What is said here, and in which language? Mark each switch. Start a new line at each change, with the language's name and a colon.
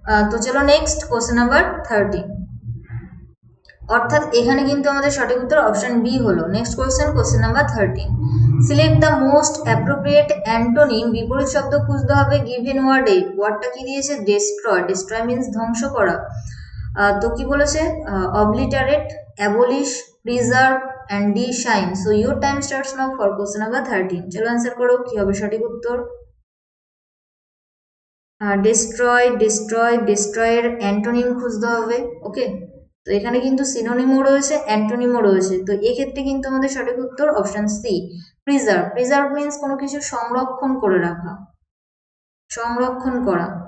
Bangla: তো চলো next question number 13। অর্থাৎ এখানে কিন্তু আমাদের সঠিক উত্তর অপশন বি হলো।
English: Next question number 13। Select the most appropriate antonym.
Bangla: বিপরীত শব্দ খুঁজতে হবে গিভেন ওয়ার্ডে। ওয়ার্ডটা কি দিয়েছে? ডেস্ট্রয়। ডেস্ট্রয় মিন্স ধ্বংস করা। তো কি বলেছে? Obliterate,
English: abolish, preserve and D shine. So your time starts now for question number 13.
Bangla: চলো অ্যান্সার করো কি হবে সঠিক উত্তর। destroy এর অ্যান্টোনিম খুঁজতে হবে। ওকে, তো এখানে কিন্তু সিনোনিমও রয়েছে, অ্যান্টোনিমও রয়েছে, তো এক্ষেত্রে কিন্তু আমাদের সঠিক উত্তর অপশন সি, প্রিজার্ভ মিন্স কোনো কিছু সংরক্ষণ করে রাখা, সংরক্ষণ করা।